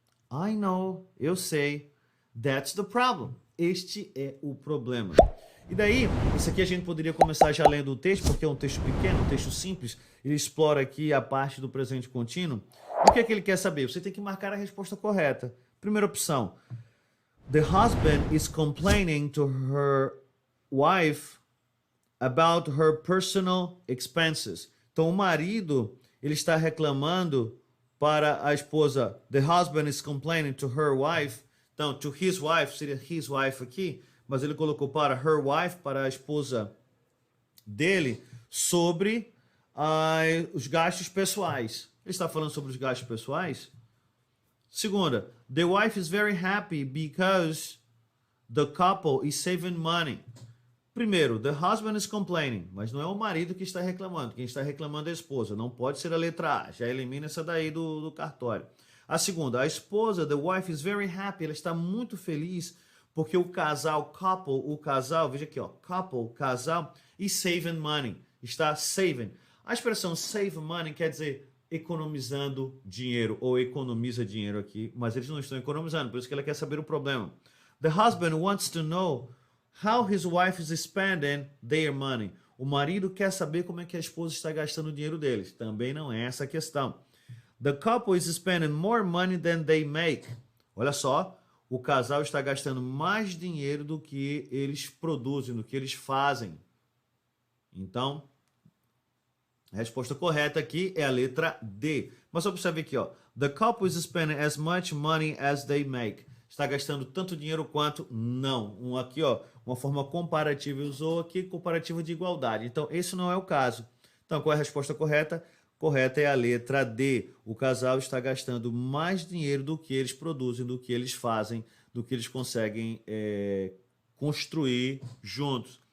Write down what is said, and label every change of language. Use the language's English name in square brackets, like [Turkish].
[English] I know, [Portuguese] eu sei. [English] That's the problem. [Portuguese] Este é o problema. E daí, isso aqui a gente poderia começar já lendo o texto, porque é um texto pequeno, um texto simples. Ele explora aqui a parte do presente contínuo. O que é que ele quer saber? Você tem que marcar a resposta correta. Primeira opção. [English] The husband is complaining to her wife about her personal expenses. [Portuguese] Então o marido, ele está reclamando para a esposa. [English] The husband is complaining to her wife. [Portuguese] Então, to his wife, seria his wife aqui, mas ele colocou para her wife, para a esposa dele, sobre os gastos pessoais. Ele está falando sobre os gastos pessoais? [English] Segunda, the wife is very happy because the couple is saving money. [Portuguese] Primeiro, [English] the husband is complaining, [Portuguese] mas não é o marido que está reclamando. Quem está reclamando é a esposa. Não pode ser a letra A. Já elimina essa daí do cartório. A segunda, a esposa, [English] the wife is very happy. [Portuguese] Ela está muito feliz porque o casal, couple, o casal, veja aqui, ó, couple, casal, [English] is saving money. [Portuguese] Está saving. A expressão save money quer dizer economizando dinheiro ou economiza dinheiro aqui, mas eles não estão economizando, por isso que ela quer saber o problema. [English] The husband wants to know how his wife is spending their money. [Portuguese] O marido quer saber como é que a esposa está gastando o dinheiro deles. Também não é essa a questão. [English] The couple is spending more money than they make. [Portuguese] Olha só, o casal está gastando mais dinheiro do que eles produzem, do que eles fazem. Então, a resposta correta aqui é a letra D. Mas observe aqui, ó. [English] The couple is spending as much money as they make. [Portuguese] Está gastando tanto dinheiro quanto não. Aqui, ó, uma forma comparativa. Usou aqui comparativa de igualdade. Então, esse não é o caso. Então, qual é a resposta correta? Correta é a letra D. O casal está gastando mais dinheiro do que eles produzem, do que eles fazem, do que eles conseguem construir juntos.